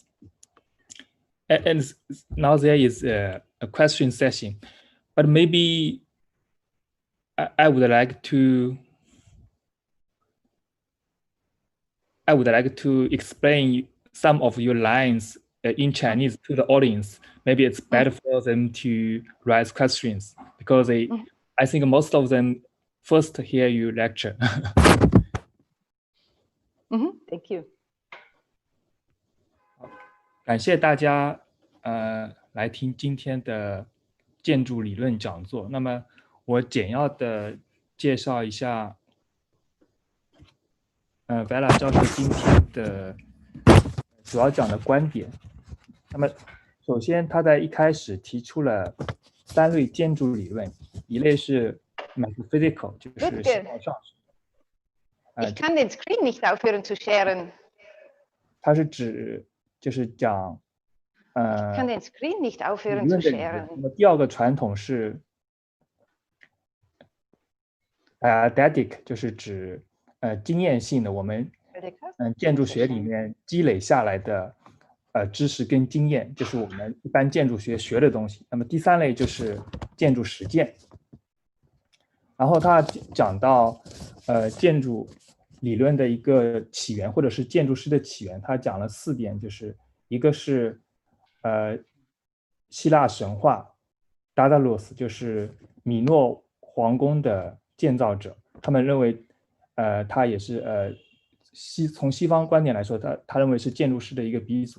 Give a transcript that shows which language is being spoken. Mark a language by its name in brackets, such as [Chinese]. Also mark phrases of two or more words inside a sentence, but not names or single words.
[English] And now there is a question session, but maybe I would like to explain some of your lines in Chinese to the audience. Maybe it's better for them to raise questions because I think most of them first hear you lecture. Thank you. [Chinese] 感谢大家来听今天的建筑理论讲座。那么我简要的介绍一下Vera 教授今天的主要讲的观点。那么首先他在一开始提出了3类建筑理论，一类是 metaphysical， 就是形而上学。 [German] Ich kann den Screen nicht aufhören zu sharen. [Chinese] 它是指就是讲 [German] Ich kann den Screen nicht aufhören zu sharen. [Chinese] 那么第二个传统是ATTP， 就是指经验性的，我们建筑学里面积累下来的知识跟经验，就是我们一般建筑学学的东西。那么第3类就是建筑实践。然后他讲到建筑理论的一个起源，或者是建筑师的起源，他讲了4点，就是一个是希腊神话 Daedalus， 就是米诺皇宫的建造者，他们认为他也是从西方观点来说，他认为是建筑师的一个鼻祖。